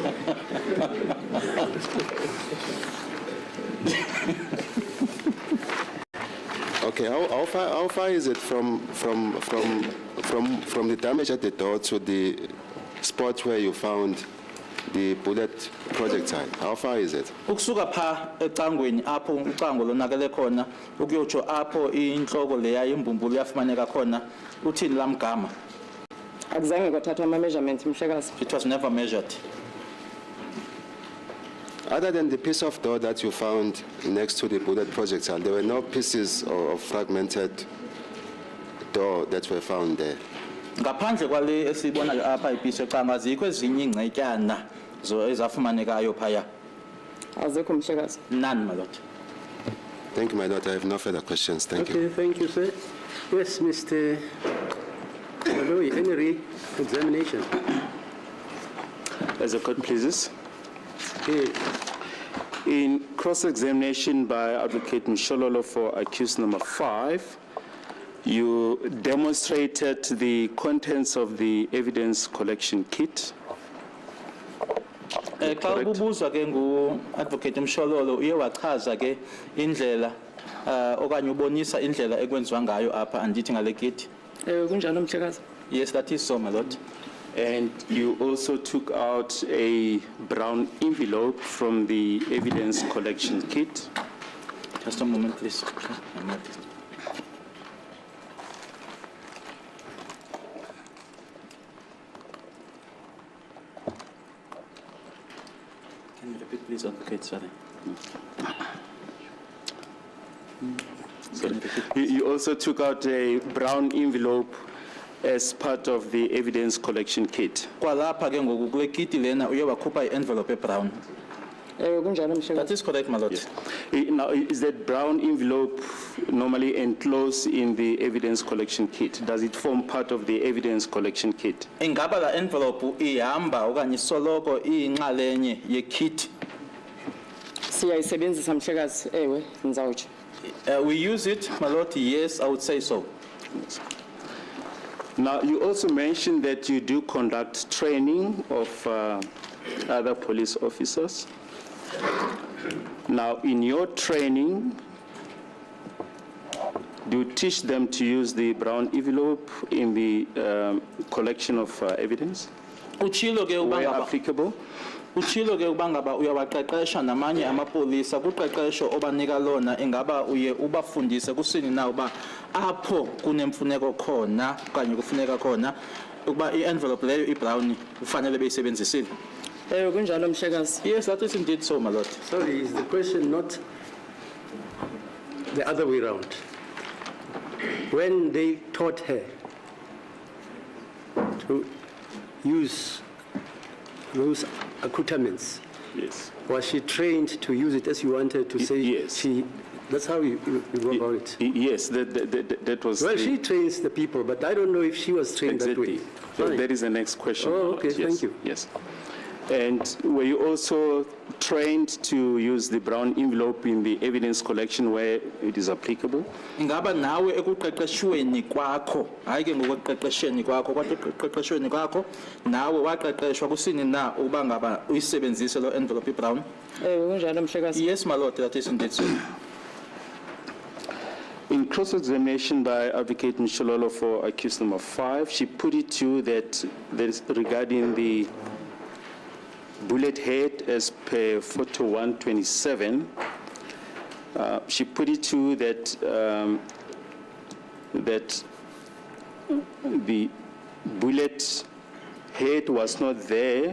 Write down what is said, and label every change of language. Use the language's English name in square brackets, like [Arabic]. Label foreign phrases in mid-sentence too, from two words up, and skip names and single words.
[English] okay, how far is it from the damage at the door to the spot where you found the bullet projectile? How far is it? [Xhosa] Ukusuka pha ecangweni apho ucango lonakele khona ukuyotsho apho inhloko leya imbumbulu yafumaneka khona uthini lamgama? Akuzange kwathathwa ama-measurements, Mhlekazi. [English] It was never measured. Other than the piece of door that you found next to the bullet projectile, there were no pieces of fragmented door that were found there. [Xhosa] Ngaphandle kwale esibona apha ipiece eqanga azikho ezinye ingcetyana ezafumanekayo phaya. Azikho, Mhlekazi. [English] None, my lord. Thank you, my lord. I have no further questions. Thank you. Okay, thank you, sir. Yes, Mr. Malloy, any re-examination? As the court pleases. Okay. In cross-examination by Advocate Mshololo for accused number 5, you demonstrated the contents of the evidence collection kit. [Xhosa] Xa ubuzwa ke ngu-Advocate Mshololo uye wachaza ke indlela okanye ubonisa indlela ekwenziwa ngayo apha andithi ngale kit. Kunjalo, Mhlekazi. [English] Yes, that is so, my lord. And you also took out a brown envelope from the evidence collection kit. Just a moment, please. Can you repeat, please, Advocate? Sorry. You also took out a brown envelope as part of the evidence collection kit. [Xhosa] Kwalapha ke ngoku kule kit lena uye wakhupha i-envelope ebrown. Kunjalo, Mhlekazi. [English] That is correct, my lord. Now, is that brown envelope normally enclosed in the evidence collection kit? Does it form part of the evidence collection kit? [Xhosa] Ingaba la envelope ihamba okanye soloko iyinxalenye ye-kit? Siyayisebenzisa, Mhlekazi. Ewe, ngizawutsho. [English] We use it, my lord. Yes, I would say so. Now, you also mentioned that you do conduct training of other police officers. Now, in your training, do you teach them to use the brown envelope in the collection of evidence [Xhosa] Uchilo ke [English] where [Xhosa] ubangaba [English] applicable? [Xhosa] uchilo ke ubangaba uyawaqeqesha namanye amapolisa kuqeqesho obanika lona ingaba uye ubafundise kusini na uba apho kunemfuneko khona kanye kufuneka khona ukuba i-envelope leyo i-brown ufanele beyisebenzisile. Kunjalo, Mhlekazi. [English] Yes, that is indeed so, my lord. Sorry, is the question not the other way around? When they taught her to use those accoutrements, Yes. was she trained to use it as you wanted to say? Yes. That's how you go about it. Yes, that was. Well, the- she trains the people, but I don't know if she was trained that way. Exactly. So Fine. that is the next question. Oh, okay, Yes, thank you. Yes. And were you also trained to use the brown envelope in the evidence collection where it is applicable? [Xhosa] Ingaba nawe ekuqeqeshweni kwakho, hayi ke ngokuqeqesheni kwakho, kodwa ekuqeqeshweni kwakho nawe waqeqeshwa kusini na uba ngaba uyisebenzise lo [English] envelope brown? [Xhosa] Kunjalo Mhlekazi. [English] Yes, my lord, that is indeed so. In cross-examination by Advocate Mshololo for accused number 5, she put it to you that regarding the bullet head as per photo 127, she put it to you that that the bullet head was not there.